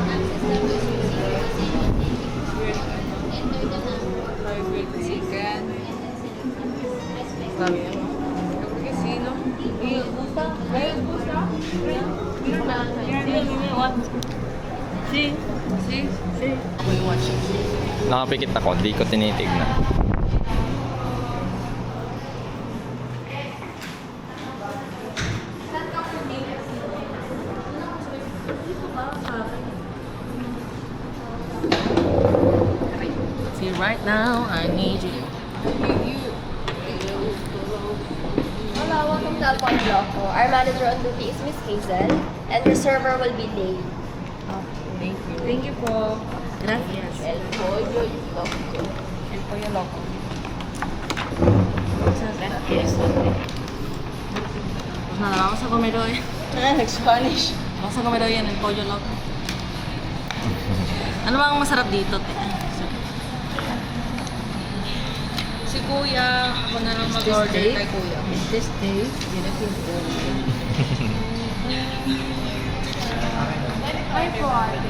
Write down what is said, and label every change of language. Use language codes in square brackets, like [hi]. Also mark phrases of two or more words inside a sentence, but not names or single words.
[en] Chicken. [tl] Sabi yan. Sino? Busta? Busta? Nakapikit ako, di ko tinitignan. [en] See, right now, I need you. Hello, welcome to Alpon Bloco. Our manager on duty is Miss Hazel, and your server will be Dave. Thank you. Thank you po. [es] Gracias. El pollo loco. El pollo loco. [en] Yes. [es] Pues nada, vamos a comer hoy. [en] Spanish. [es] Vamos a comer hoy en el pollo loco. [tl] Ano bang masarap dito, te? Si Kuya, ako na lang mag-order kay Kuya. [en] This day, Philippine food. [tl] Ay po, ate.